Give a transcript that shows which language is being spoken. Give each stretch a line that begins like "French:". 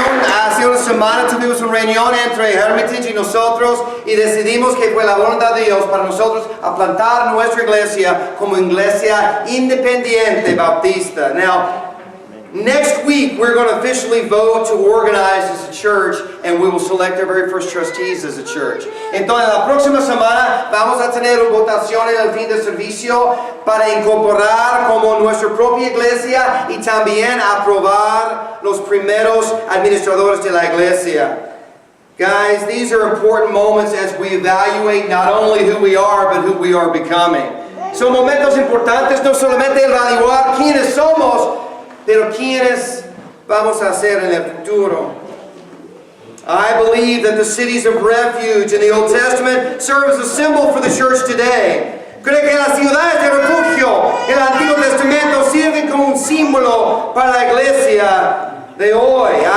Spanish: Hace una semana tuvimos una reunión entre Hermitage y nosotros y decidimos que fue la voluntad de Dios para nosotros a plantar nuestra iglesia como iglesia independiente bautista.
English: Now, next week we're going to officially vote to organize as a church and we will select our very first trustees as a church.
Spanish: Entonces la próxima semana vamos a tener una votación en el fin de servicio para incorporar como nuestra propia iglesia y también aprobar los primeros administradores de la iglesia.
English: Guys, these are important moments as we evaluate not only who we are but who we are becoming.
Spanish: Son momentos importantes no solamente evaluar quiénes somos, pero ¿quiénes vamos a ser en el futuro?
English: I believe that the cities of refuge in the Old Testament serve as a symbol for the church today.
Spanish: Creo que las ciudades de refugio en el Antiguo Testamento sirven como un símbolo para la iglesia de hoy.